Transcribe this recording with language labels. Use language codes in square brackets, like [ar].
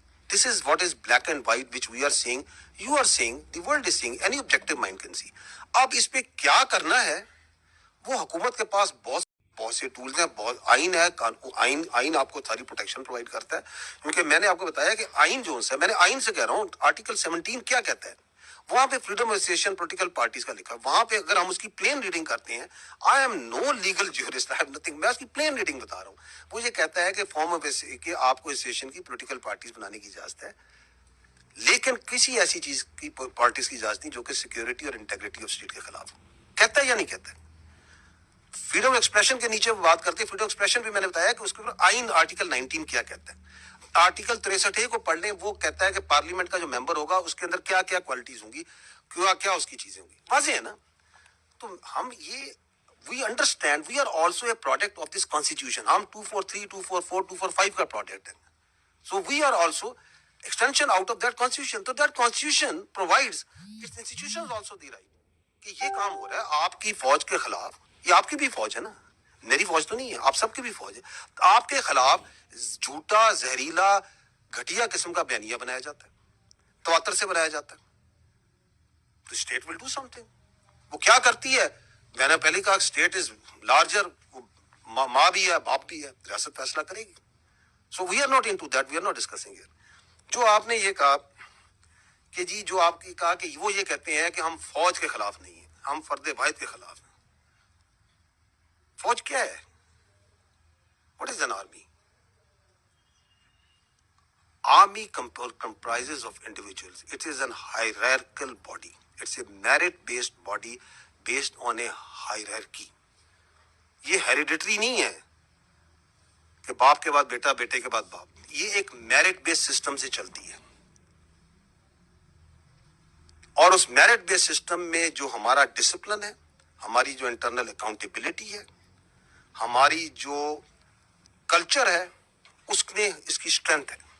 [en] This is what is black and white which we are seeing, you are seeing, the world is seeing, any objective mind can see. [ur] اب اس پہ کیا کرنا ہے وہ حکومت کے پاس بہت سے ٹولز ہیں, بہت آئین ہے, آئین آپ کو ساری پروٹیکشن پرووائڈ کرتا ہے. کیونکہ میں نے آپ کو بتایا کہ آئین جو ہے, میں نے آئین سے کہہ رہا ہوں, آرٹیکل 17 کیا کہتا ہے, وہاں پہ freedom of association political parties کا لکھا ہے. وہاں پہ اگر ہم اس کی پلین ریڈنگ کرتے ہیں, [en] I am no legal jurist, I have nothing, [ur] میں اس کی پلین ریڈنگ بتا رہا ہوں. وہ یہ کہتا ہے کہ فارم آف کہ آپ کو ایسوسیشن کی پولیٹیکل پارٹیز بنانے کی اجازت ہے, لیکن کسی ایسی چیز کی پارٹیز کی اجازت نہیں جو کہ سیکیورٹی اور انٹیگریٹی آف اسٹیٹ کے خلاف ہو. کہتا ہے یا نہیں کہتا ہے؟ فریڈم ایکسپریشن کے نیچے بات کرتے ہیں. فریڈم ایکسپریشن بھی میں نے بتایا کہ اس کے اوپر آئین آرٹیکل 19 کیا کہتا ہے. آرٹیکل 63 کو پڑھ لیں, وہ کہتا ہے کہ پارلیمنٹ کا جو ممبر ہوگا اس کے اندر کیا کیا کوالٹیز ہوں گی, کیا اس کی چیزیں ہوں گی. واضح ہے نا. تو ہم یہ [en] We understand we are also a product of this constitution. [ur] ہم 243, 244, 245 کا پروڈکٹ ہے. [en] So we are also extension out of that constitution. So that constitution provides its institutions also the right [ur] کہ یہ کام ہو رہا ہے آپ کی فوج کے خلاف. یہ آپ کی بھی فوج ہے نا, میری فوج تو نہیں ہے, آپ سب کی بھی فوج ہے. آپ کے خلاف جھوٹا, زہریلا, گھٹیا قسم کا بیانیہ بنایا جاتا ہے, تواتر سے بنایا جاتا ہے. تو [en] State will do something. [ur] وہ کیا کرتی ہے, میں نے پہلے کہا [en] state is larger, [ur] ماں بھی ہے باپ بھی ہے, ریاست فیصلہ کرے گی. [en] So we are not into that, we are not discussing here. [ur] جو آپ نے یہ کہا کہ جی جو آپ کی کہا کہ وہ یہ کہتے ہیں کہ ہم فوج کے خلاف نہیں ہیں, ہم فرد واحد کے خلاف ہیں. فوج کیا ہے؟ [en] What is an army? Army comprises of individuals. It is an hierarchical body. It's a merit-based body based on a hierarchy. [ur] یہ hereditary نہیں ہے کہ باپ کے بعد بیٹا, بیٹے کے بعد باپ. یہ ایک میرٹ بیس سسٹم سے چلتی ہے. اور اس میرٹ بیس سسٹم میں جو ہمارا ڈسپلن ہے, ہماری جو انٹرنل اکاؤنٹیبلٹی ہے, ہماری جو کلچر ہے, اس میں اس کی اسٹرینتھ ہے.